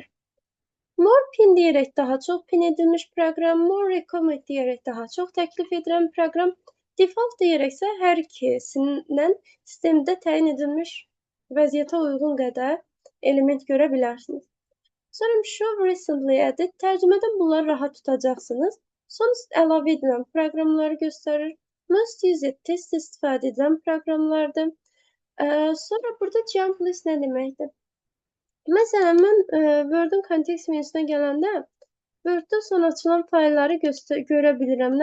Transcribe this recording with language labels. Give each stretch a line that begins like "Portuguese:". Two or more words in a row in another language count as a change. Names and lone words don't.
English: More pin
Azerbaijani: deyərək daha çox pin edilmiş proqram,
English: more recommend
Azerbaijani: deyərək daha çox təklif edilən proqram, default deyərək isə hər ikisindən sistemdə təyin edilmiş vəziyyətə uyğun qədər element görə bilərsiniz.
English: Sonra show recently added,
Azerbaijani: tərcümədən bunları rahat tutacaqsınız. Son əlavə edilən proqramları göstərir.
English: Most used
Azerbaijani: test istifadə edilən proqramlardır. Sonra burada
English: jump list
Azerbaijani: nə deməkdir? Məsələn, mən Word-ün kontekst menüsünə gələndə Word-da son açılan faylları görə bilirəm.